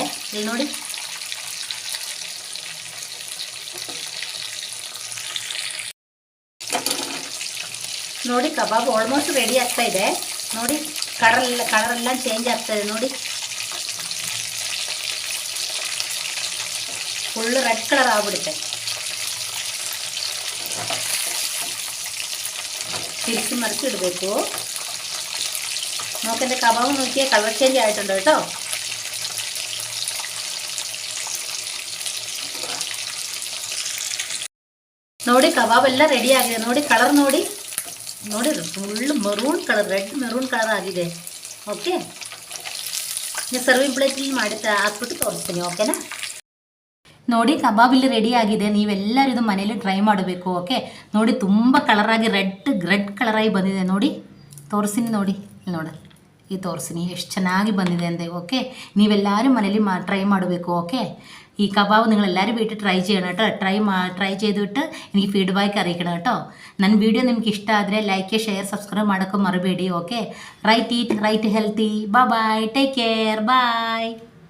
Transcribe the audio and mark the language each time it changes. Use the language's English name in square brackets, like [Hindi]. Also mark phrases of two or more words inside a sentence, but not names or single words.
[Kannada] ಇಲ್ಲಿ ನೋಡಿ, ನೋಡಿ ಕಬಾಬ್ [English] almost ready [Kannada] ಆಗ್ತಾ ಇದೆ. ನೋಡಿ ಕಲರೆಲ್ಲ ಚೇಂಜ್ ಆಗ್ತಾ ಇದೆ. ನೋಡಿ [English] full red colour [Kannada] ಆಗ್ಬಿಡುತ್ತೆ. [Malayalam] തിരിച്ച് മറിച്ചിടಬೇಕು. നോക്കെൻ്റെ കബാബ് നോക്കിയാൽ [English] colour change [Malayalam] ആയിട്ടുണ്ട് കേട്ടോ. [Kannada] ನೋಡಿ ಕಬಾಬ್ ಎಲ್ಲ ರೆಡಿ ಆಗಿದೆ. ನೋಡಿ ಕಲರ್ ನೋಡಿ [English] full maroon colour, red maroon colour [Kannada] ಆಗಿದೆ. ಓಕೆ. ನೀವು ಸರ್ವಿಂಗ್ ಪ್ಲೇಟಲ್ಲಿ ಹಾಕ್ಬಿಟ್ಟು ತೋರಿಸ್ತೀನಿ. ಓಕೆನಾ. ನೋಡಿ ಕಬಾಬ್ ಇಲ್ಲಿ ರೆಡಿ ಆಗಿದೆ. ನೀವೆಲ್ಲರೂ ಇದು ಮನೇಲಿ ಟ್ರೈ ಮಾಡಬೇಕು. ಓಕೆ. ನೋಡಿ ತುಂಬ ಕಲರಾಗಿ ರೆಡ್ ಕಲರಾಗಿ ಬಂದಿದೆ. ನೋಡಿ ತೋರಿಸ್ತೀನಿ, ನೋಡಿ ಇಲ್ಲಿ ನೋಡಿ, ಈ ತೋರಿಸ್ತೀನಿ ಎಷ್ಟು ಚೆನ್ನಾಗಿ ಬಂದಿದೆ ಅಂದೆ. ಓಕೆ. ನೀವೆಲ್ಲರೂ ಮನೇಲಿ ട്രൈ ಮಾಡಬೇಕು. ഓക്കെ. [Malayalam] ഈ കബാബ് നിങ്ങളെല്ലാവരും വീട്ടിൽ ട്രൈ ചെയ്യണം കേട്ടോ. ട്രൈ ചെയ്തിട്ട് എനിക്ക് ഫീഡ്ബാക്ക് അറിയിക്കണം കേട്ടോ. [Kannada] ನನ್ನ ವಿಡಿಯೋ ನಿಮ್ಗೆ ಇಷ್ಟ ಆದರೆ [English] like share subscribe [Kannada] ಮಾಡೋಕ್ಕೆ ಮರಿಬೇಡಿ. [English] Okay. Right eat right healthy. Bye, take care, bye.